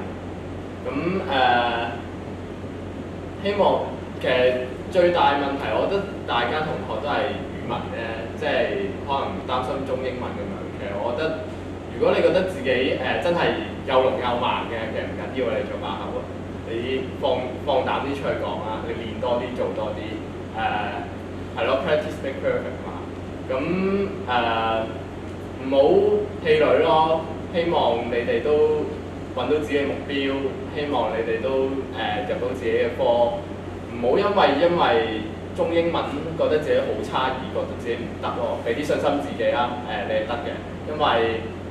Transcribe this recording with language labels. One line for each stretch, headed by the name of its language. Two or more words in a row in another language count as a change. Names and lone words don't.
Cantonese: 咁希望其實最大問題，我覺得大家同學都係語文咧，即係可能擔心中英文咁樣。其實我覺得，如果你覺得自己真係又聾又盲嘅，其實唔緊要，你做把口啊，你放膽啲出去講啦，你練多啲，做多啲，係咯 ，
English: practice make perfect
Cantonese: 嘛。咁唔好氣餒咯，希望你哋都揾到自己嘅目標，希望你哋都入到自己嘅科，唔好因為中英文覺得自己好差而覺得自己唔得咯，俾啲信心自己啦，你係得嘅，因為